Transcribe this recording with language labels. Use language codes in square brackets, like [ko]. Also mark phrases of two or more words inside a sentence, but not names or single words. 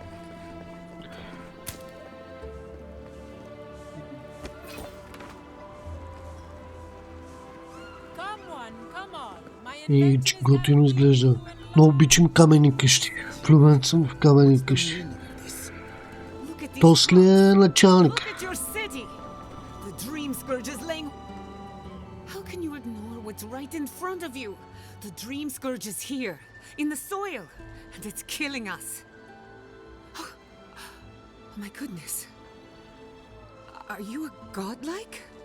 [bg] И че готино изглежда. Но обичам каменни къщи. Влюбен съм в каменни къщи. После е началник. [en] Right in front of you. The dream scourge is here, in the soil, and it's killing us. Oh my goodness. Are you a godlike?